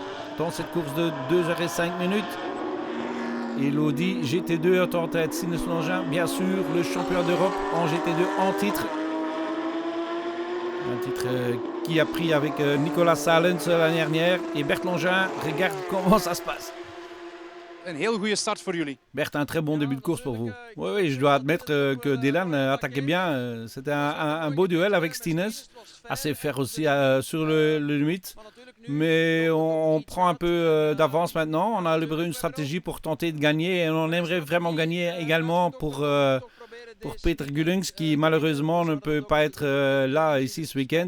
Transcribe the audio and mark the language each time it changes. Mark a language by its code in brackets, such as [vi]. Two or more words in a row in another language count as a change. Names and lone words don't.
[fr] Dans cette course de 2h05. Et l'Audi GT2 est en tête. Stinus Longin, bien sûr, le champion d'Europe en GT2 en titre. Un titre qui a pris avec Nicolas Salens l'année dernière. Et Bert Longin, regarde comment ça se passe. [nl] Een heel goede start voor jullie. [fr] Bert, un très bon début de course pour vous. Oui, je dois admettre que Dylan attaquait bien. C'était un beau duel avec Stinus. Assez faire aussi sur le limite. Mais on prend un peu d'avance maintenant. On a livré une stratégie pour tenter de gagner. Et on aimerait vraiment gagner également pour Peter Gullings qui malheureusement ne peut pas être là ici ce week-end.